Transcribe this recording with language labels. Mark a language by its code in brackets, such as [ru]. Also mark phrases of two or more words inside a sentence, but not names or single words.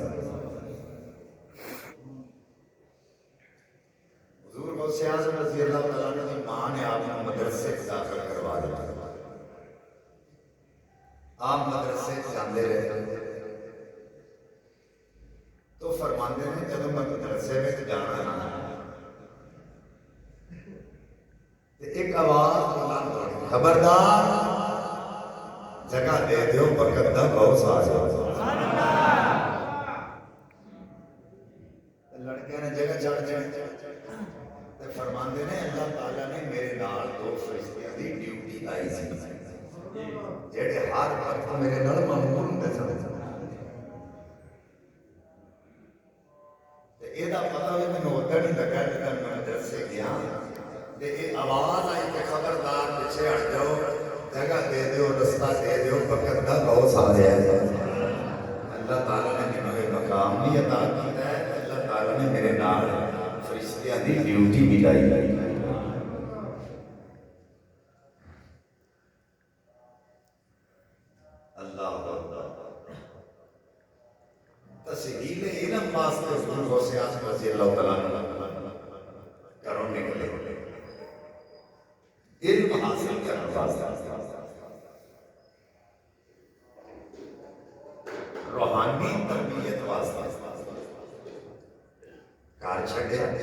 [ur] حضور غوث اعظم رضی اللہ تعالیٰ عنہ کی ماں نے آپ کو مدرسے میں داخل کروا دیا، [pa] آپ مدرسے جاندے رہے تو فرماندے ہیں [ur] جب میں مدرسے میں جانا نا ایک آواز بلند ہوئی، خبردار [pa] جگہ دے دیو برکت دا غوث آ جائے۔ لڑکے نے جگہ چھڑ جائے تے فرماندے نے اللہ تعالیٰ نے میرے نال دو فرشتیاں دی ڈیوٹی لائی سی جڑے ہر وقت میرے نال مامور ہوندے سن، تے اے دا پتہ بھی مینوں ادھر نہیں لگا جب میں مدرسے گیا تے اے آواز آئی [ur] کہ خبردار پیچھے ہٹ جاؤ، [pa] جگہ دے دیو، رستہ دے دیو، وقت دا غوث آ رہا ہے۔ [ur] اللہ تعالیٰ نے مجھے مقام بھی عطا کیتا ہے، اللہ تعالیٰ نے [pa] میرے نال فرشتیاں دی ڈیوٹی بھی لائی۔ [ur] اللہ تسہیل علم واسطے حضور غوث اعظم رضی اللہ تعالیٰ عنہ گھروں نکلے، علم حاصل کرنے واسطے، روحانی تربیت واسطے [pa] گھر چھڈے،